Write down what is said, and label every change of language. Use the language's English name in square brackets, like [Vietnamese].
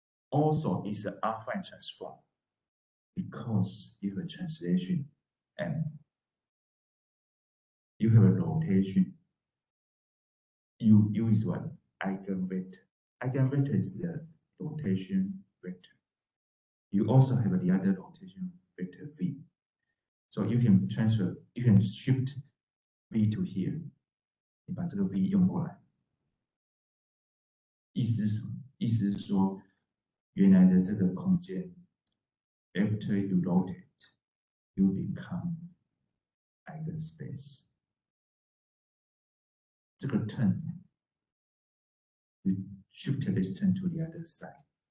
[English] Also, it's an affine transform because you have a translation and you have a rotation. U is what? Eigenvector. Eigenvector is the rotation vector. You also have the other rotation vector v. So you can transfer, you can shift v to here. [Chinese] 你把这个 v 用过来，意思是什么？意思是说，原来的这个空间 ， [English] after you rotate, you become eigenspace. 这个 turn, you shift this turn to the other side.